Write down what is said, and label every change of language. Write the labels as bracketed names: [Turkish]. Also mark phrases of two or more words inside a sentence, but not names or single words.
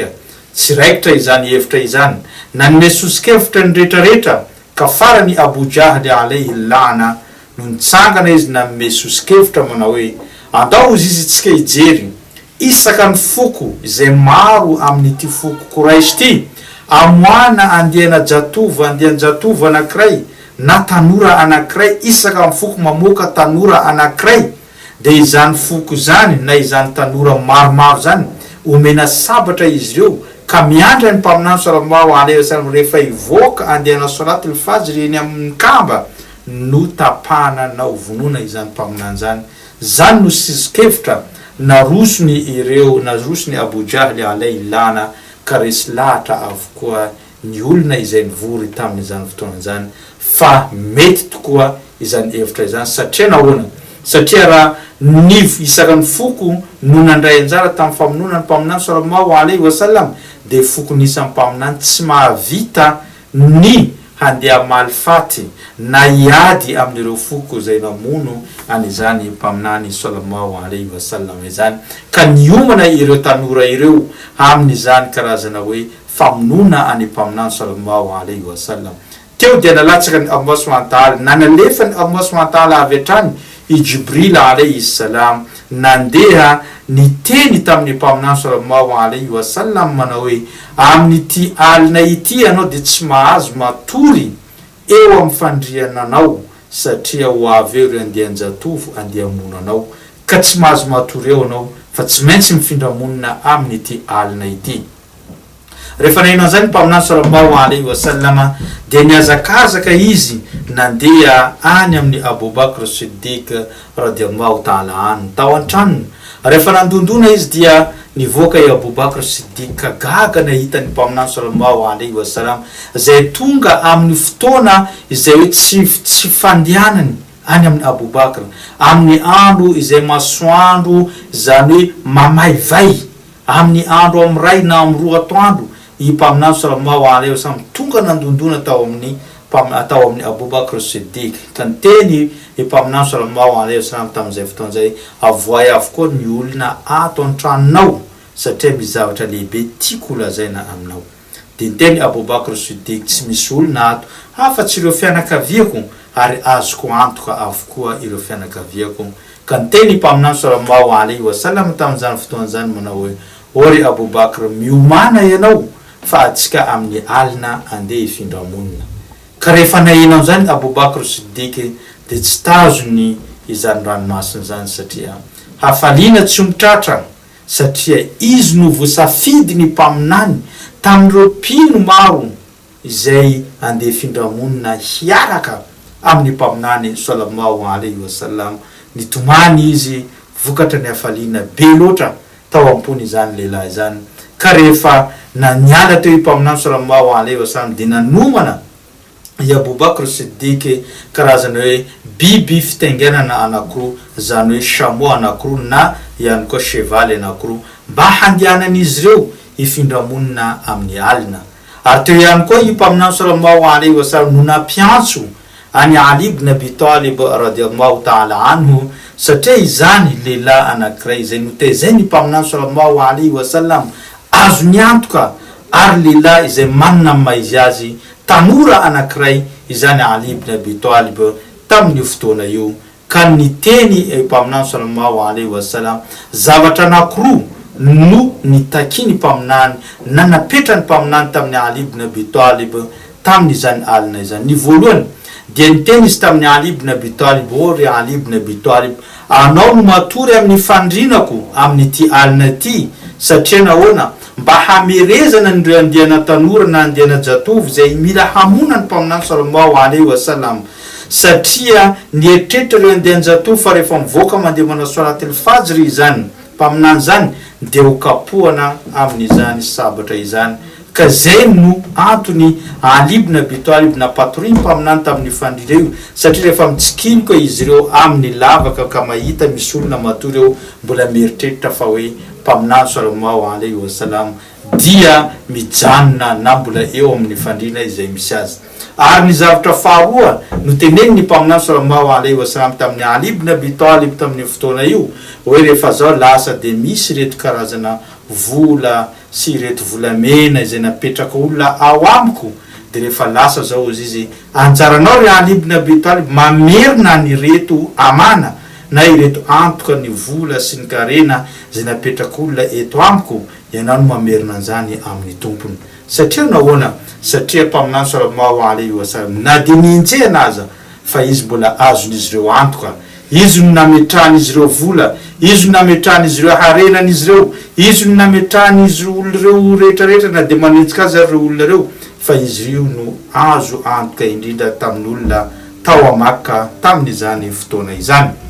[Malagasy] Tsy raikitra izany hevitra izany, nanome sosokevitra ny rehetrarehetra, ka farany Abu Jahl [Arabic] عليه اللعنة [Malagasy] no nitsangana izy nanome sosokevitra manao hoe andao izy tsika hijery isaka ny foko izay maro amin'ity foko Quraish ty, amoana andiana jatova anankiray na tanora anankiray, isaka ny foko mamoaka tanora anankiray, de izany foko zany na izany tanora maromaro zany omena sabatra izy ireo ka miandra ny mpaminany [Arabic] صلى الله عليه وسلم [Malagasy] rehefa ivoaka andehana [Arabic] صلاة الفجر [Malagasy] eny amin'ny kamba no tapahana na ovonona izany mpaminany zany no sisikevitra narosony ireo narosony Abu Jahl [Arabic] عليه اللعنة [Malagasy] ka resy lahatra avokoa ny olona izay nivory tamin'izany fotoana zany fa mety tokoa izany hevitra izany satria nahoana satria raha ny isaka ny foko no nandray anjara tamin'ny famonona ny mpaminany [Arabic] صلى الله عليه وسلم [Malagasy] de foko nisan'ny mpaminany tsy mahavita ny handeha malfaty na iady amin'ireo foko zay namono an'izany mpaminany [Arabic] صلى الله عليه وسلم [Malagasy] izany ka niomana ireo tanora ireo amin'izany karazana hoe famonona any mpaminany [Arabic] صلى الله عليه وسلم [Malagasy] teo dia nalatsaka ny Allah [Arabic] سبحانه و [Malagasy] ta'ala nanalefa ny Allah [Arabic] سبحانه وتعالى [Malagasy] avy hatrany i Jibril [Arabic] عليه السلام [Malagasy] nandeha niteny tamin'ny mpaminany [Arabic] صلى الله عليه وسلم [Malagasy] manao hoe amin'ity alina ity anao de tsy mahazo matory eo amin'ny fandriananao satria ho avy eo andehanjatovo andehamonanao ka tsy mahazo matory eo anao fa tsy maintsy mifindra-monina amin'ity alina ity rehefa nahinao zany mpaminany [Arabic] صلى الله عليه وسلم [Malagasy] de niazakazaka izy nandeha any amin'ny Abu Bakr Siddiq [Arabic] رضي الله تعالى عنه [Malagasy] tao an-tranony rehefa nandondona izy dia nivoaka i Abu Bakr Siddiq gaga nahita ny mpaminany [Arabic] صلى الله عليه وسلم [Malagasy] zay tonga amin'ny fotoana izay hoe tsy fandehanany any amin'ny Abu Bakr amin'ny andro izay masoandro zany hoe mamaivay amin'ny andro amin'ny ray na amin'ny roa atoandro i mpaminany [Arabic] صلى الله عليه وسلم [Malagasy] tonga nandondona tao amin'ny Abu Bakr Siddiq ka nteny i mpaminany [Arabic] صلى الله عليه وسلم [Malagasy] tamin'izay fotoana zay avoay avokoa ny olona ato an-tranonao satria mizavatra lehibe tiako lazaina aminao de nteny Abu Bakr Siddiq tsy misy olona ato hafa-tsy ireo fianakaviako ary azoko antoka avokoa ireo fianakaviako ka nteny mpaminany [Arabic] صلى الله عليه وسلم [Malagasy] tamin'izany fotoana zany manao hoe ory Abu Bakr miomana ianao fa atsika amin'ny alina andeha ifindra-monina ka rehefa nahinao zany Abu Bakr Siddiq de tsy tazony izany ranomasina zany satria hafaliana tsy mitratra satria izy no voasafidy ny mpaminany tamin'ireo mpino maro izay andeha ifindra-monina hiaraka amin'ny mpaminany [Arabic] صلى الله عليه وسلم [Malagasy] nitomany izy vokatra ny hafaliana be loatra tao ampony izany lehilahy zany ka rehefa naniala teo i mpaminany [Arabic] صلى الله عليه وسلم [Malagasy] de nanomana i Abu Bakr Siddiq karazana hoe biby fitaingenana anakroa zany hoe chameau anakroa na ihany koa cheval anakroa mba handehanan'izy ireo ifindra-monina amin'ny alina ary teo ihany koa i mpaminany [Arabic] صلى الله عليه وسلم [Malagasy] no nampiantso any Ali ibn Abi Talib [Arabic] رضي الله تعالى عنه [Malagasy] satria izany lehilahy anankiray izay notezany mpaminany [Arabic] صلى الله عليه وسلم [Malagasy] azo niantoka ary lehilahy izay manana maizy azy tanora anankiray izany Ali ibn Abi Talib tamin'io fotoana io ka niteny mpaminany [Arabic] صلى الله عليه [Malagasy] wasallam zavatra anankiroa no nitakiny mpaminany nanapetrany mpaminany tamin'ny Ali ibn Abi Talib tamin'izany alina izany ny voalohany dia niteny izy tamin'ny Ali ibn Abi Talib ory Ali ibn Abi Talib anao no matory amin'ny fandrinako amin'ity alina ity satria nahoana mba hamerezana nireo andehana tanora na andehana jatovo zay mila hamona ny mpaminany [Arabic] صلى الله عليه وسلم [Malagasy] satria nieritreritra ireo andehana jatovo fa rehefa mivoaka mandeha manao [Arabic] صلاة الفجر [Malagasy] izany mpaminany zany de ho kapohana amin'izany sabatra izany ka zay no antony Ali ibn Abi Talib napatory mpaminany tamin'ny fandrina io satria rehefa mitsikiny koa izy ireo amin'ny lavaka ka mahita misy olona matory eo mbola mieritreritra fa hoe mpaminany [Arabic] صلى الله عليه وسلم [Malagasy] dia mijanona na mbola eo amin'ny fandrina izay misy azy ary ny zavatra faharoa no teneny ny mpaminany [Arabic] صلى الله عليه وسلم [Malagasy] tamin'ny Ali ibn Abi Talib tamin'ny fotoana io hoe rehefa zao lasa de misy reto karazana vola sy reto volamena izay napetraka olona ao amiko de rehefa lasa zao izy anjaranao ry Ali ibn Abi Talib mamerina ny reto amana na ireto antoka ny vola sy ny karena zay napetraka olona eto amiko ianao no mamerina an'izany amin'ny tompony satria nahoana satria mpaminany [Arabic] صلى الله عليه وسلم [Malagasy] na de ninjehana aza fa izy mbola azon'izy ireo antoka izy no nametrahany izy ireo vola izy nametrahany izy ireo harenany izy ireo, izy nametrahany izy olona reo rehetrarehetra na de manenjika azy reo olona reo, fa izy io no azo antoka indrindra tamin'olona tao Makka tamin'izany fotoana izany.